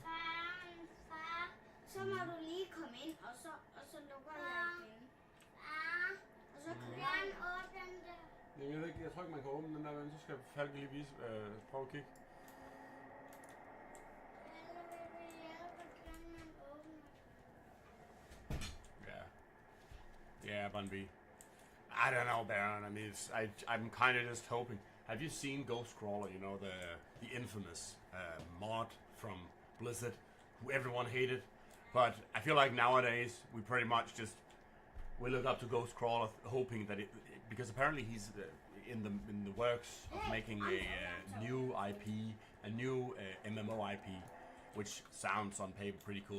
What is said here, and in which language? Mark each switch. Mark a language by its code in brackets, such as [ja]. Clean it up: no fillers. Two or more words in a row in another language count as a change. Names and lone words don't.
[da] Far, så må du lige komme ind, og så lukker jeg igen. Far, og så kan jeg åbne den der. Jamen, jeg ved ikke, jeg tror ikke, man kan åbne den der, men så skal Falke lige vise, prøve at kigge. Eller vil du hjælpe, hvordan man åbner den? [en] Yeah. Yeah, Bun B. I don't know, Baron. I mean, I'm kind of just hoping. Have you seen Ghost Crawler? You know, the infamous mod from Blizzard, who everyone hated. But I feel like nowadays we pretty much just we look up to Ghost Crawler, hoping that because apparently he's in the works of making a new IP, a new MMO IP, which sounds on paper pretty cool.